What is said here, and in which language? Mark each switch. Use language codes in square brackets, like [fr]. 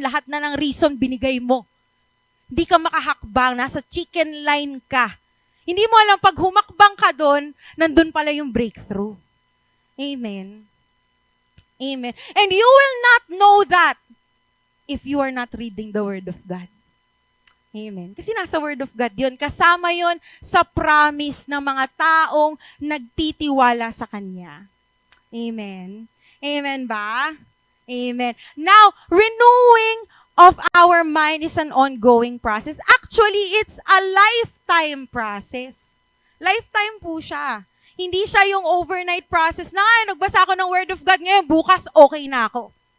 [tl] Lahat na ng reason binigay mo. Hindi ka makahakbang, nasa chicken line ka. Hindi mo alam, pag humakbang ka doon, nandun pala yung breakthrough. Amen. Amen. [en] And you will not know that if you are not reading the Word of God. [tl] Amen. Kasi nasa Word of God yun. Kasama yun sa promise ng mga taong nagtitiwala sa Kanya. Amen. Amen ba? Amen. [en] Now, renewing of our mind is an ongoing process. Actually, it's a lifetime process. [tl] Lifetime po siya. Hindi siya yung overnight process na, nagbasa ako ng Word of God ngayon, bukas okay na ako.